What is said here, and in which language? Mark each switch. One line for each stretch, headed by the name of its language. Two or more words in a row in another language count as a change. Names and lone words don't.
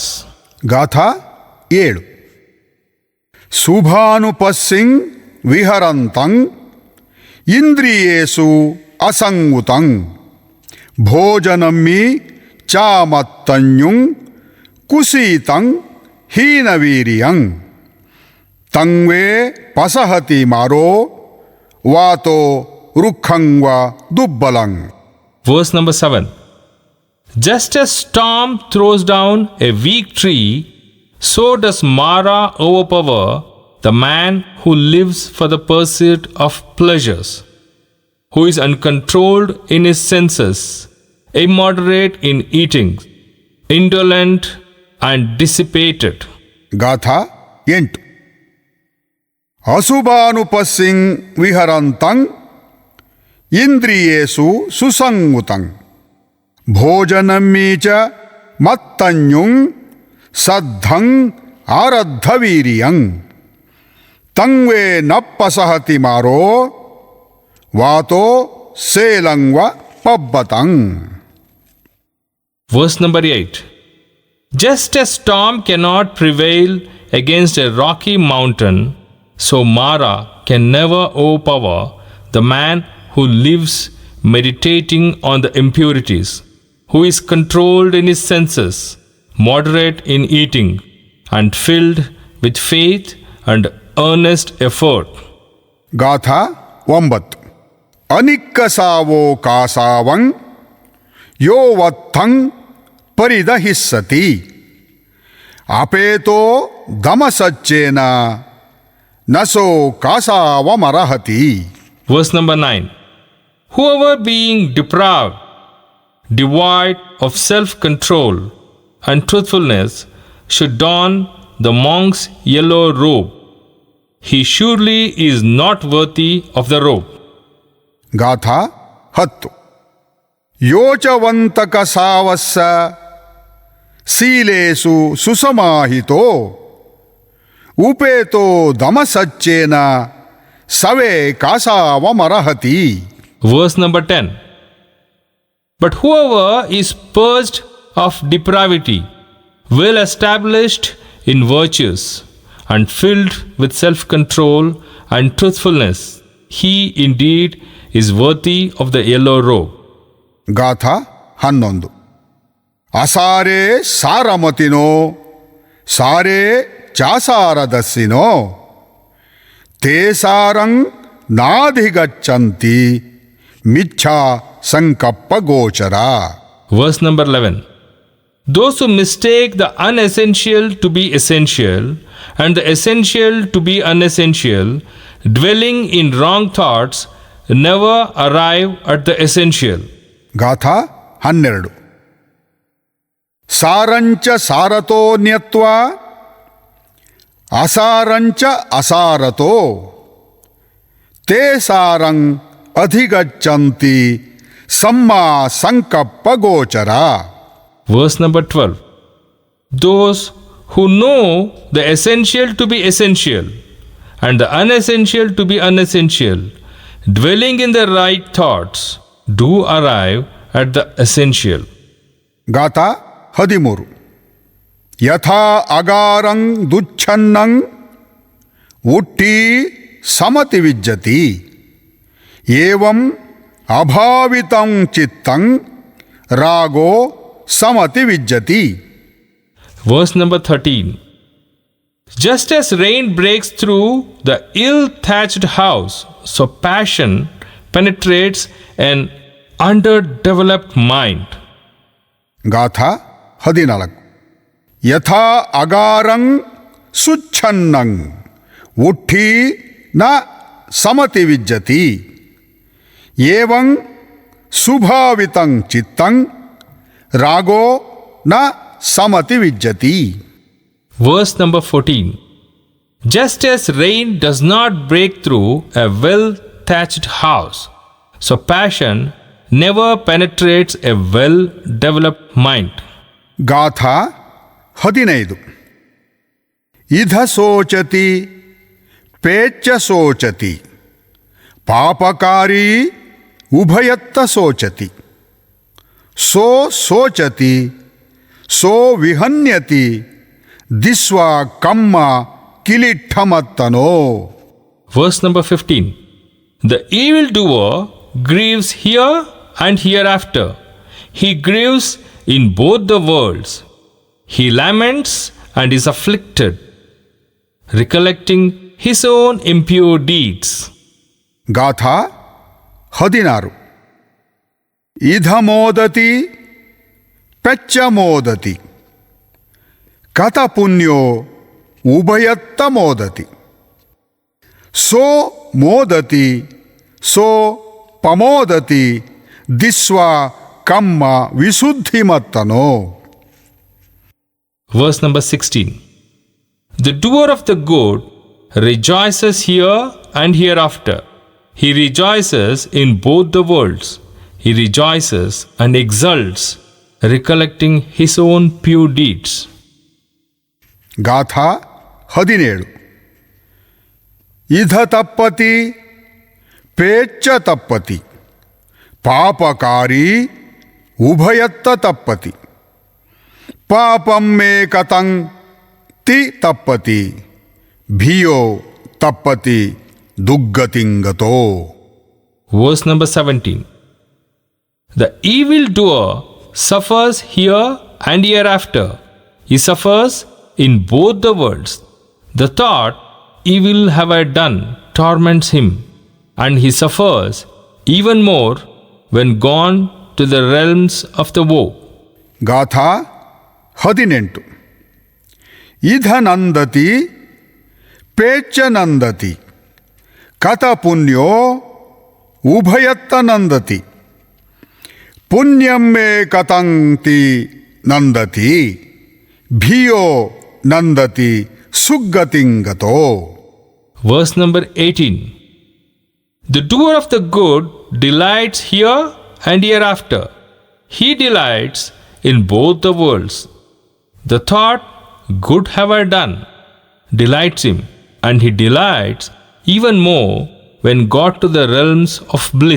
Pali: ಗಾಥಾ 7. ಶುಭಾನುಪಸ್ಸಿಂ ವಿಹರಂತಂ ಇಂದ್ರಿಯೇಷು ಅಸಂಗುತಂ ಭೋಜನಮ್ಮಿ ಚಾಮತ್ತನ್ಯುಂ ಕುಸೀತಂ ಹೀನವೀರ್ಯಂ ತಂವೇ ಪಸಹತಿ ಮಾರೋ ವಾತೋ ರುಖಂವ ದುಬ್ಬಲಂ.
English: Verse number 7. Just as storm throws down a weak tree, so does Mara overpower the man who lives for the pursuit of pleasures, who is uncontrolled in his senses, immoderate in eating, indolent and dissipated.
Pali: ಗಾಥಾ 8. ಅಶುಭಾನುಪಸ್ಸಿಂ ವಿಹರಂತಂ ಇಂದ್ರಿಯೇಷು ಸುಸಂಗುತಂ ಭೋಜನಮ್ಮಿ ಚ ಮತ್ತನ್ಯುಂ ಸದ್ಧಂ ಆರದ್ಧವೀರ್ಯಂ ತಂವೇ ನಪ್ಪಸಹತಿ ಮಾರೋ ವಾತೋ ಸೇಲಂವ ಪಬ್ಬತಂ.
English: Verse number 8. Just as storm cannot prevail against a rocky mountain, so Mara can never overpower the man who lives meditating on the impurities, who is controlled in his senses, moderate in eating, and filled with faith and earnest effort.
Pali: ಗಾಥಾ 9. ಅನಿಕ್ಕಸಾವೋ ಕಾಸಾವಂ ಯೋ ವತ್ತಂ ಪರಿದಹಿಸ್ಸತಿ ಅಪೇತೋ ದಮಸಚ್ಚೇನ ನಸೋ ಕಾಸಾವಮರಹತಿ.
English: Verse number 9. Whoever being deprived devoid of self-control and truthfulness, should don the monk's yellow robe. He surely is not worthy of the robe.
Pali: ಗಾಥಾ 10 ಯೋಚವಂತಕ ಸಾವಸ್ಸ ಶೀಲೇಸು ಸುಸಮಾಹಿತೋ ಉಪೇತೋ ದಮಸಚ್ಚೇನ ಸವೇ ಕಾಸಾವಮರಹತಿ.
English: Verse number 10. But whoever is purged of depravity, well established in virtues, and filled with self-control and truthfulness, he indeed is worthy of the yellow robe.
Pali: ಗಾಥಾ 11 ಅಸಾರೇ ಸಾರಮತಿನೋ ಸಾರೇ ಚಾಸಾರದಸ್ಸಿನೋ ತೇಸಾರಂ ನಾಧಿಗಚ್ಚಂತಿ ಮಿಚ್ಛಾ ಸಂಕಪ್ಪ ಗೋಚರ.
English: Verse number 11. Those who mistake the unessential to be essential and the essential to be unessential, dwelling in wrong thoughts, never arrive at the essential.
Pali: ಗಾಥಾ 12 ಸಾರಂಚ ಸಾರತೋ ನ್ಯತ್ವಾ ಅಸಾರಂಚ ಅಸಾರತೋ ತೇ ಸಾರಂ ಅಧಿಗಚ್ಚಂತಿ ಸಮ್ಮಾ ಸಂಕಪ್ಪ ಗೋಚರ.
English: Verse number 12. Those who know the essential to be essential and the unessential to be unessential, dwelling in the right thoughts, do arrive at the essential.
Pali: ಗಾಥಾ 13 ಯಥಾ ಅಗಾರಂ ದುಚ್ಛನ್ನಂ ಉಟ್ಟಿ ಸಮತಿ ವಿಜ್ಜತಿ ಏವಂ ಅಭಾವಿತಂ ಚಿತ್ತಂ ರಾಗೋ ಸಮತಿ ವಿಜ್ಜತಿ.
English: Verse number 13. Just as rain breaks through the ill-thatched house, so passion penetrates an underdeveloped mind.
Pali: ಗಾಥಾ 14 ಯಥಾ ಅಗಾರಂ ಸುಚ್ಛನ್ನಂ ಉಟ್ಠಿ ನ ಸಮತಿ ವಿಜ್ಜತಿ ಏವಂ ಸುಭಾವಿತಂ ಚಿತ್ತಂ ರಾಗೋ ನ ಸಮತಿ ವಿಜ್ಜತಿ.
English: Verse number 14. Just as rain does not break through a well-thatched house, so passion never penetrates a well-developed mind.
Pali: ಗಾಥಾ 15 ಇಧ ಸೋಚತಿ ಪೇಚ್ಚ ಸೋಚತಿ ಪಾಪಕಾರಿ ಉಭಯತ್ತ ಸೋಚತಿ ಸೋ ಸೋಚತಿ ಸೋ ವಿಹನ್ಯತಿ ದಿಸ್ವಾ ಕಮ್ಮ ಕಿಲಿಠಮತ್ತನೋ.
English: Verse number 15. The evildoer grieves here and hereafter. He grieves in both the worlds. He laments and is afflicted, recollecting his own impure deeds.
Pali: ಗಾಥಾ 16 ಇಧ ಮೋದತಿ ಪೆಚ್ಚ ಮೋದತಿ ಕಥ ಪುಣ್ಯೋ ಉಭಯತ್ತ ಮೋದತಿ ಸೋ ಮೋದತಿ ಸೋ ಪಮೋದತಿ ದಿಸ್ವಾ ಕಮ್ಮ ವಿಶುದ್ಧಿಮತ್ತನೋ.
English: Verse number 16. The doer of the good rejoices here and hereafter. He rejoices in both the worlds. He rejoices and exults, recollecting his own pure deeds.
Pali: ಗಾಥಾ 17 ಇಧ ತಪ್ಪತಿ ಪೇಚ್ಚ ತಪ್ಪತಿ ಪಾಪಕಾರಿ ಉಭಯತ್ತ ತಪ್ಪತಿ ಪಾಪಂ ಮೇ ಕತಂ ತಿ ತಪ್ಪತಿ ಭಿಯೋ ತಪ್ಪತಿ ದುಗ್ಗತಿಂಗತೋ.
English: Verse number 17. The evildoer suffers here and hereafter. He suffers in both the worlds. The thought, evil have I done, torments him, and he suffers even more when gone to the realms of the woe.
Pali: ಗಾಥಾ 18 ಇಧ ನಂದತಿ ಪೇಚ್ಚ ನಂದತಿ ಕಥ ಪುಣ್ಯೋ ಉಭಯತ್ತ ನಂದತಿ पुण्यम मे कतंति नंदति भियो नंदति सुगतिंगतो.
English: Verse number 18. The doer of the good delights here and hereafter. He delights in both the worlds. The thought, good have I done, delights him, and he delights even more when got to the realms of bliss.